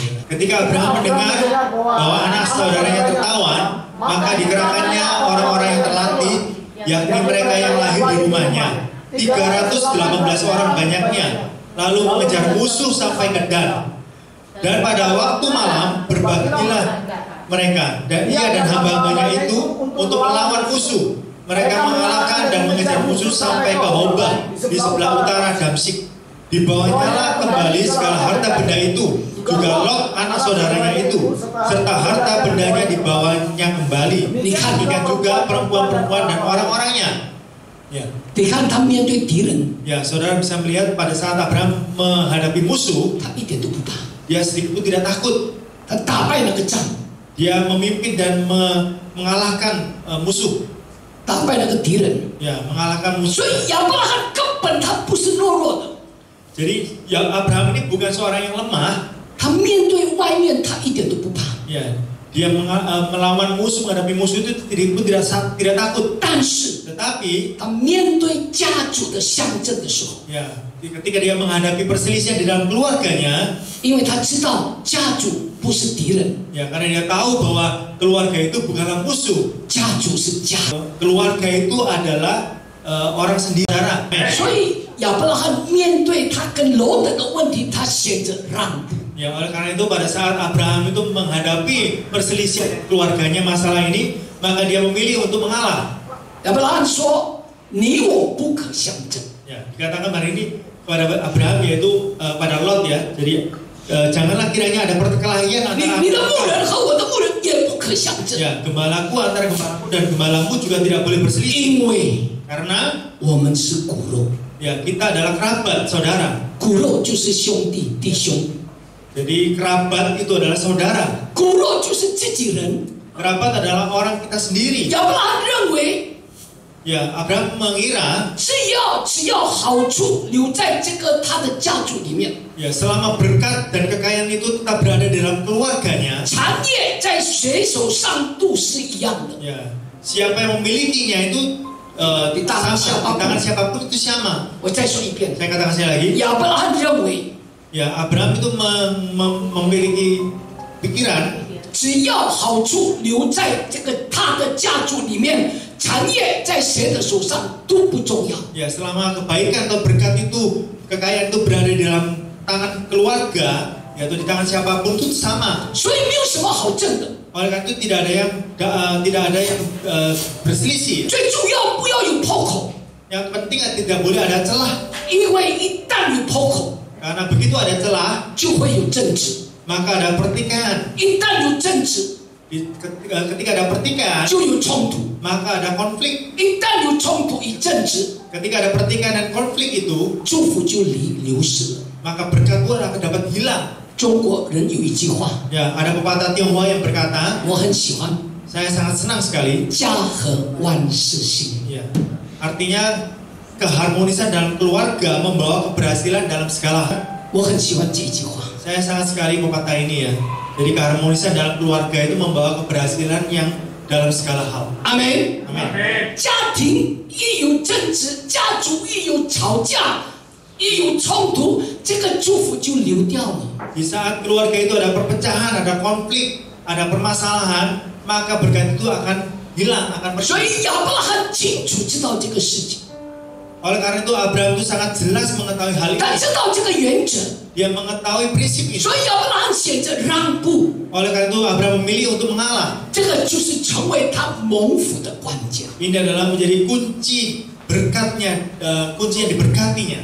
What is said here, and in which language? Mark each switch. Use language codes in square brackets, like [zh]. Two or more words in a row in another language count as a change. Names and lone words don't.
[id] Ketika Abraham mendengar bahwa anak saudaranya tertawan, maka dikerahkannya orang-orang yang terlatih, yakni mereka yang lahir di rumahnya, 318 orang banyaknya, lalu mengejar musuh sampai ke Dan. Dan pada waktu malam berbagilah mereka, dan ia dan hamba-hambanya itu untuk melawan musuh. Mereka mengalahkan dan mengejar musuh sampai ke Hobah di sebelah utara Damsyik. Dibawanya lah kembali segala harta benda itu, juga Lot anak saudaranya itu, serta harta bendanya dibawanya kembali. Demikian juga perempuan-perempuan dan orang-orangnya. Ya. [zh] 你看他面对敌人， [id] Ya, saudara bisa melihat pada saat Abraham menghadapi musuh, [zh] 他一点都不怕， [id] dia sedikit pun tidak takut. [zh] 他打败那个仗， [id] Dia memimpin dan mengalahkan musuh. [zh] 打败那个敌人。 [id] Ya, mengalahkan musuh. [zh] 所以亚伯拉罕根本他不是懦弱的， [id] Jadi ya, Abraham ini bukan seorang yang lemah. [zh] 他面对外面他一点都不怕。 [id] Ya, dia melawan musuh, menghadapi musuh itu pun tidak takut. [zh] 但是 [id] Tetapi [zh] 他面对家族的象征的时候， [id] ya, ketika dia menghadapi perselisihan di dalam keluarganya, [zh] 因为他知道家族不是敌人， [id] ya karena dia tahu bahwa keluarga itu bukanlah musuh. [zh] 家族是家。 [id] Keluarga itu adalah orang sendiri. [zh] 所以亚伯拉罕面对他跟罗德的问题，他选择让步。 [id] Ya, oleh karena itu pada saat Abraham itu menghadapi perselisihan keluarganya masalah ini, maka dia memilih untuk mengalah. [zh] 亚伯拉罕说：“你我不可相争。” [id] Ya, dikatakan hari ini kepada Abraham yaitu pada Lot ya. Jadi janganlah kiranya ada perkelahian antara [zh] 你的牧人和我的牧人也不可相争， [id] ya, gembalaku antara gembalaku dan gembalamu juga tidak boleh berselisih. [zh] 因为 [id] Karena [zh] 我们是骨肉， [id] ya kita adalah kerabat, saudara. [zh] 骨肉就是兄弟弟兄， [id] Jadi kerabat itu adalah saudara. [zh] 骨肉就是自己人。 [id] Kerabat adalah orang kita sendiri. [zh] 亚伯拉罕认为， [id] Ya, Abraham mengira [zh] 只要好处留在这个他的家族里面， [id] ya selama berkat dan kekayaan itu tetap berada dalam keluarganya, [zh] 产业在谁手上都是一样的。 [id] ya siapa yang memilikinya itu Di tangan siapapun. di tangan siapapun itu sama. [zh] 我再说一遍， [id] Saya katakan sekali lagi, [zh] 亚伯拉罕认为， [id] ya Abraham itu memiliki pikiran [zh] 只要好处留在这个他的家族里面，产业在谁的手上都不重要。 [id] ya selama kebaikan atau berkat itu, kekayaan itu berada di dalam tangan keluarga, yaitu di tangan siapapun itu sama. [zh] 所以没有什么好争的， [id] Oleh karena itu tidak ada yang berselisih. [zh] 最主要不要有破口， [id] Yang penting tidak boleh ada celah. [zh] 因为一旦有破口， [id] Karena begitu ada celah, [zh] 就会有争执； [id] maka ada pertikaian. [zh] 一旦有争执， [id] Ketika ada pertikaian, [zh] 就有冲突； [id] maka ada konflik. [zh] 一旦有冲突、有争执， [id] Ketika ada pertikaian dan konflik itu, [zh] 祝福就流失了。 [id] maka berkat pun akan dapat hilang. [zh] 中国人有一句话， [id] Ya, ada pepatah Tionghoa yang berkata, [zh] 我很喜欢， [id] saya sangat senang sekali. [zh] 家和万事兴。 [id] Ya, artinya keharmonisan dalam keluarga membawa keberhasilan dalam segala hal. [zh] 我很喜欢这一句话。 [id] Saya sangat sekali mau kata ini ya. Jadi keharmonisan dalam keluarga itu membawa keberhasilan yang dalam segala hal. Amin. Amin. [zh] 家庭一有争执，家族一有吵架，一有冲突，这个祝福就流掉了。 [id] Di saat keluarga itu ada perpecahan, ada konflik, ada permasalahan, maka berkat itu akan hilang, akan [zh] 所 [id] pergi. [zh] 以亚伯拉罕清楚知道这个事情， [id] Oleh karena itu Abraham itu sangat jelas mengetahui hal [zh] 他 [id] ini. [zh] 知道这个原则， [id] Dia mengetahui prinsip ini. [zh] 所以亚伯拉罕选择让步， [id] Oleh karena itu Abraham memilih untuk mengalah. [zh] 这个就是成为他蒙福的关键。 [id] Ini adalah menjadi kunci berkatnya, kunci yang diberkatinya.